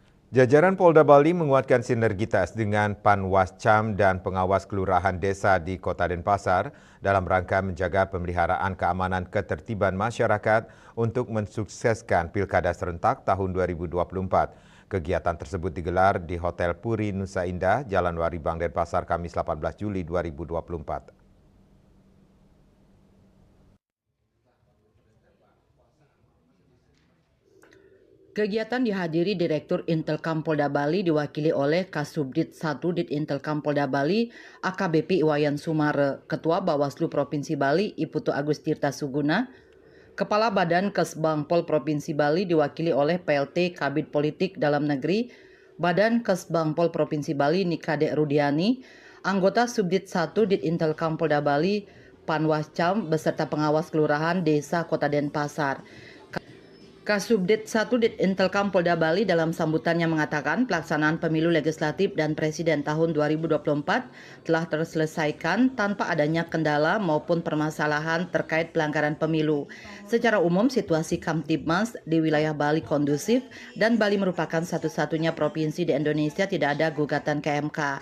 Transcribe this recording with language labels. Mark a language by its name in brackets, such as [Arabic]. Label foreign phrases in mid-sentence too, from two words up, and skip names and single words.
[Indonesian] Jajaran Polda Bali menguatkan sinergitas dengan Panwascam dan pengawas kelurahan desa di Kota Denpasar dalam rangka menjaga pemeliharaan keamanan ketertiban masyarakat untuk mensukseskan Pilkada serentak tahun 2024. Kegiatan tersebut digelar di Hotel Puri Nusa Indah, Jalan Waribang, Denpasar, Kamis 18 Juli 2024. Kegiatan dihadiri Direktur Intelkam Polda Bali diwakili oleh Kasubdit 1 Dit Intelkam Polda Bali AKBP Iwayan Sumare, Ketua Bawaslu Provinsi Bali Iputu Agus Tirta Suguna, Kepala Badan Kesbangpol Provinsi Bali diwakili oleh PLT Kabid Politik Dalam Negeri, Badan Kesbangpol Provinsi Bali Nikade Rudiani, anggota Subdit 1 Dit Intelkam Polda Bali Panwascam beserta pengawas kelurahan desa Kota Denpasar. Kasubdit 1 Dit Intelkam Polda Bali dalam sambutannya mengatakan pelaksanaan pemilu legislatif dan presiden tahun 2024 telah terselesaikan tanpa adanya kendala maupun permasalahan terkait pelanggaran pemilu. Secara umum situasi Kamtibmas di wilayah Bali kondusif dan Bali merupakan satu-satunya provinsi di Indonesia tidak ada gugatan ke MK.